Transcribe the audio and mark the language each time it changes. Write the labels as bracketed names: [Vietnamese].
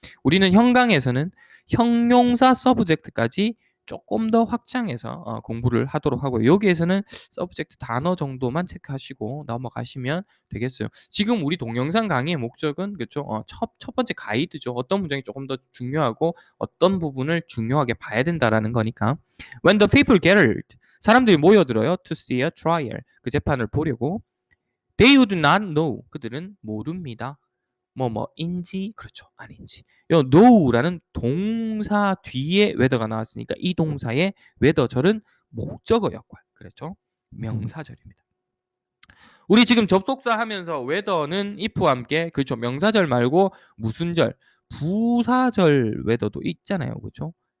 [Korean] 우리는 형강에서는 형용사 subject까지 조금 더 확장해서 공부를 하도록 하고요. 여기에서는 subject 단어 정도만 체크하시고 넘어가시면 되겠어요. 지금 우리 동영상 강의의 목적은 그렇죠? 첫 번째 가이드죠. 어떤 문장이 조금 더 중요하고 어떤 부분을 중요하게 봐야 된다라는 거니까. [English] When the people gathered, [Korean] 사람들이 모여들어요. [English] To see a trial, [Korean] 그 재판을 보려고. [English] They would not know, [Korean] 그들은 모릅니다. 뭐인지 그렇죠 아닌지. 요 know라는 동사 뒤에 whether가 나왔으니까 이 동사의 whether절은 목적어 역할 그렇죠 명사절입니다. 우리 지금 접속사 하면서 whether는 if와 함께 그렇죠 명사절 말고 무슨 절 부사절 whether도 있잖아요. 그렇죠?